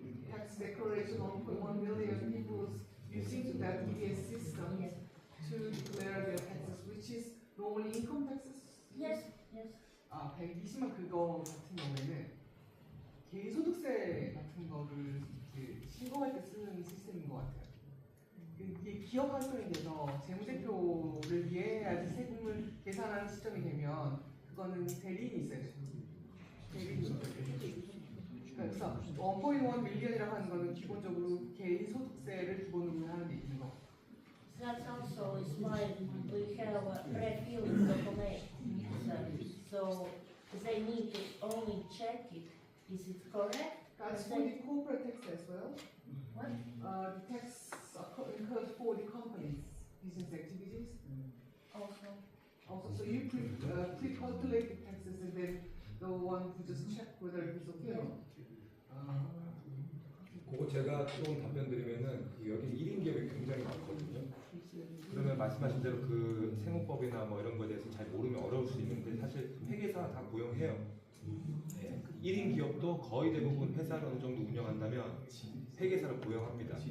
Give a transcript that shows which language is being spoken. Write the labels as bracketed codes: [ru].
[en] Tax declaration, 1.1 million people using that EBS system Yes. to declare their taxes, which is normally income taxes. Yes, yes. [ko] 120만 그거 같은 경우에는 개인소득세 같은 거를 이렇게 신고할 때 쓰는 시스템인 것 같아요. 이게 기업 활동에 대해서 재무제표를 이해해야지 세금을 계산하는 시점이 되면 그거는 대리인이 있어야 돼요. 대리인이. 그래서 1.1 밀리언이라고 하는 거는 기본적으로 개인소득세를 기본으로 하는 게 있는 거. [en] That also is why we have a pre-filled document. So they need to only check it. Is it correct? That's for the corporate tax as well. What? The tax incurred for the company's business activities. Also, so you pre-calculate the taxes and then the one who just check whether it's okay or not. [ko] 그거 제가 좀 답변 드리면은 여기 1인 기업이 굉장히 많거든요. 그러면 말씀하신 대로 그 세무법이나 뭐 이런 거에 대해서 잘 모르면 어려울 수 있는데 사실 회계사 다 고용해요. 네. 1인 기업도 거의 대부분 회사를 어느 정도 운영한다면 회계사를 고용합니다.